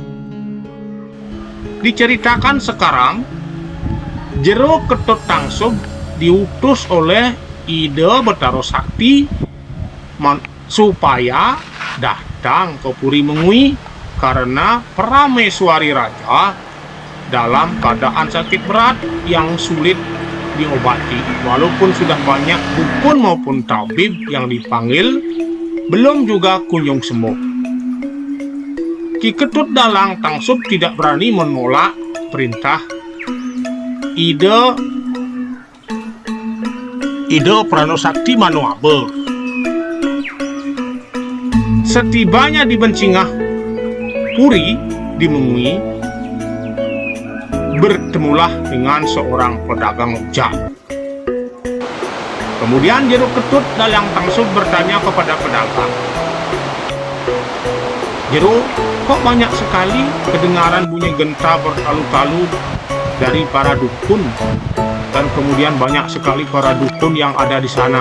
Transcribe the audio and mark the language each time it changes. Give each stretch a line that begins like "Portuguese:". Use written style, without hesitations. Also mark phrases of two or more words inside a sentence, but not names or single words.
Indonesian: Diceritakan sekarang, Jero Ketut Tangsub diutus oleh Ide Betaro Sakti supaya datang ke Puri Mengui karena Prameswari Raja dalam keadaan sakit berat yang sulit diobati. Walaupun sudah banyak dukun maupun tabib yang dipanggil, belum juga kunjung sembuh. Ki Ketut Dalang Tangsub tidak berani menolak perintah Ide Prano Sakti Manuabe. Setibanya di Bencingah Puri di Mengui, bertemulah dengan seorang pedagang rujak. Kemudian Jero Ketut Dalang Tangsub bertanya kepada pedagang, "Jero, kok banyak sekali kedengaran bunyi genta bertalu-talu dari para dukun, dan kemudian banyak sekali para dukun yang ada di sana.